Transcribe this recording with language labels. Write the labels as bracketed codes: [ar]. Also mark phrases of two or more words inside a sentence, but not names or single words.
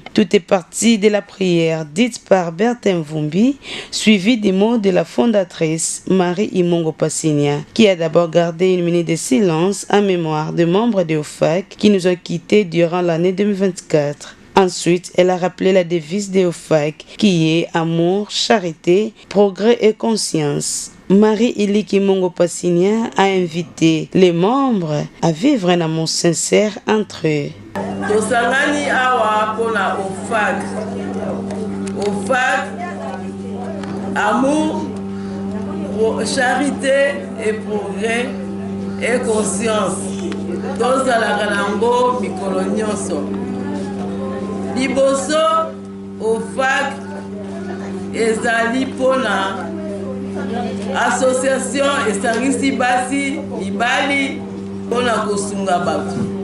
[fr] Tout est parti de la prière dite par Bertin Vumbi, suivie des mots de la fondatrice Marie Imongo Passinia, qui a d'abord gardé une minute de silence en mémoire des membres de OFAC qui nous ont quittés durant l'année 2024. Ensuite, elle a rappelé la devise de OFAC qui est amour, charité, progrès et conscience. Marie-Liki Imongo Passinia a invité les membres à vivre un amour sincère entre eux. [ln] Tosangani awa pona OFAC. [fr] OFAC, amour, charité et progrès et conscience. [ln] Tozalaka nango mikolo nyonso. Liboso OFAC ezali pona association esangisi basi mibali pona kosunga bato.